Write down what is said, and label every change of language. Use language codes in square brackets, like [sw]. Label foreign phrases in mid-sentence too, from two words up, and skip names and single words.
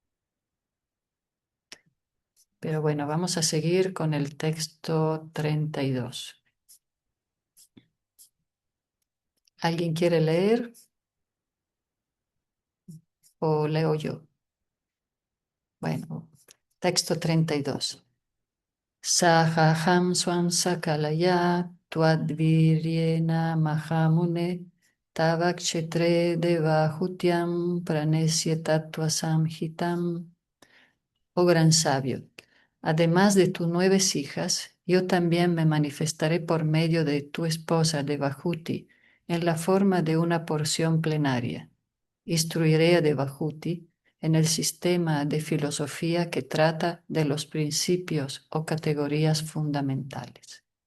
[es] Pero bueno, vamos a seguir con el texto 32. ¿Alguien quiere leer o leo yo? Bueno, texto 32. [sa] सहाहं स्वांशकलया त्वद्वीर्येण महामुने तव क्षेत्रे देवहूत्यां प्रणेष्ये तत्त्वसंहिताम्. [es] Oh gran sabio, además de tus 9 hijas, yo también me manifestaré por medio de tu esposa Devahuti en la forma de una porción plenaria. Instruiré a Devahuti en el sistema de filosofía que trata de los principios o categorías fundamentales.